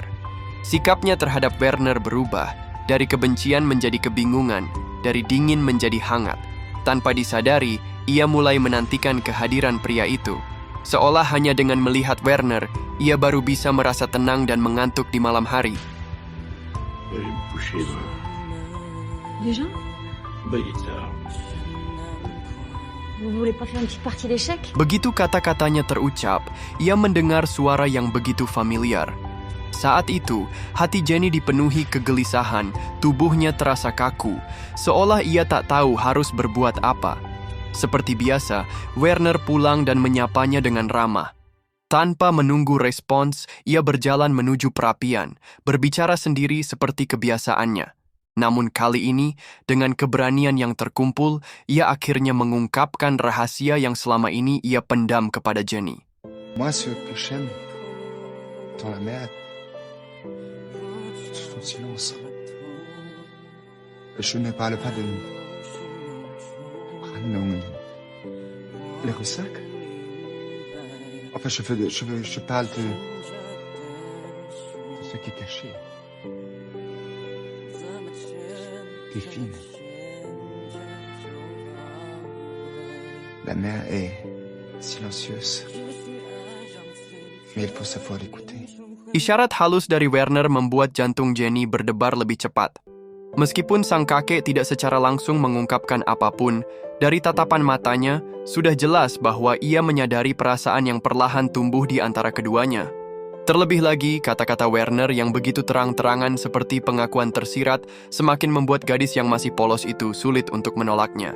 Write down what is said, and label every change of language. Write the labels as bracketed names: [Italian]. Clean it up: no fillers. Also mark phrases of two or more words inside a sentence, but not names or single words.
[Indonesian] Sikapnya terhadap Werner berubah, dari kebencian menjadi kebingungan, dari dingin menjadi hangat. Tanpa disadari, ia mulai menantikan kehadiran pria itu. Seolah hanya dengan melihat Werner, ia baru bisa merasa tenang dan mengantuk di malam hari. [French] Déjà? Vous voulez pas faire une petite partie d'échecs? [Indonesian] Begitu kata-katanya terucap, ia mendengar suara yang begitu familiar. Saat itu, hati Jenny dipenuhi kegelisahan, tubuhnya terasa kaku, seolah ia tak tahu harus berbuat apa. Seperti biasa, Werner pulang dan menyapanya dengan ramah. Tanpa menunggu respons, ia berjalan menuju perapian, berbicara sendiri seperti kebiasaannya. Namun kali ini, dengan keberanian yang terkumpul, ia akhirnya mengungkapkan rahasia yang selama ini ia pendam kepada Jenny. [French] Moi, ce que j'aime dans la mer, c'est son silence. Je ne parle pas de... Non, les ressacs. Enfin, je parle de ce qui est caché. Des films. La mer est silencieuse, mais il faut savoir l'écouter. [Indonesian] Isyarat halus dari Werner membuat jantung Jenny berdebar lebih cepat. Meskipun sang kakek tidak secara langsung mengungkapkan apapun, dari tatapan matanya, sudah jelas bahwa ia menyadari perasaan yang perlahan tumbuh di antara keduanya. Terlebih lagi, kata-kata Werner yang begitu terang-terangan seperti pengakuan tersirat, semakin membuat gadis yang masih polos itu sulit untuk menolaknya.